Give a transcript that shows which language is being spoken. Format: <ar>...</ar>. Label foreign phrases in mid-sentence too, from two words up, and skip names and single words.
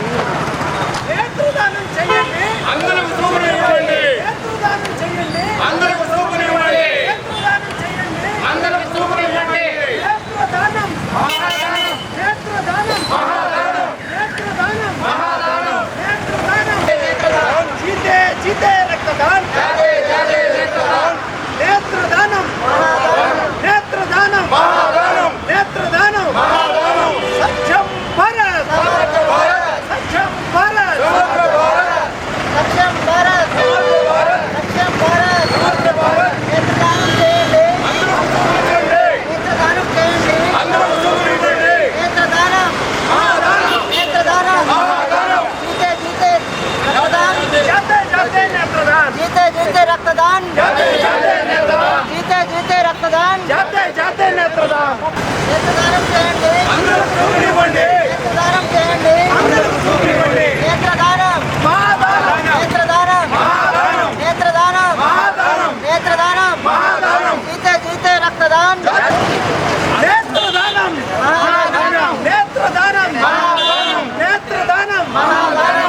<te>నేత్రదానం చేయండి, అందరికి సూపరివ్వండి, నేత్రదానం చేయండి, అందరికి సూపరివ్వండి, నేత్రదానం చేయండి. అందరికి సూపరివ్వండి. నేత్రదానం మహాదానం, నేత్రదానం మహాదానం, నేత్రదానం మహాదానం, నేత్రదానం.</te> <hi>जीते जीते रक्तदान, जाते जाते रक्तदान,</hi> <te>నేత్రదానం మహాదానం, నేత్రదానం మహాదానం, నేత్రదానం మహాదానం. సత్యం భారత్, సత్యం భారత్, సత్యం భారత్, సత్యం భారత్, సత్యం భారత్, సత్యం భారత్. నేత్రదానం చేయండి, నేత్రదానం చేయండి, నేత్రదానం మహాదానం, నేత్రదానం మహాదానం.</te> <hi>जीते जीते रक्तदान, जाते जाते नेत्रदान, जीते जीते रक्तदान, जाते जाते नेत्रदान, जीते जीते रक्तदान, जाते जाते नेत्रदान.</hi> <te>నేత్రదానం చేయండి, నేత్రదానం చేయండి, నేత్రదానం మహాదానం, నేత్రదానం మహాదానం, నేత్రదానం మహాదానం, నేత్రదానం మహాదానం.</te> <hi>जीते जीते रक्तदान,</hi> <te>నేత్రదానం మహాదానం, నేత్రదానం మహాదానం, నేత్రదానం మహాదానం.</te>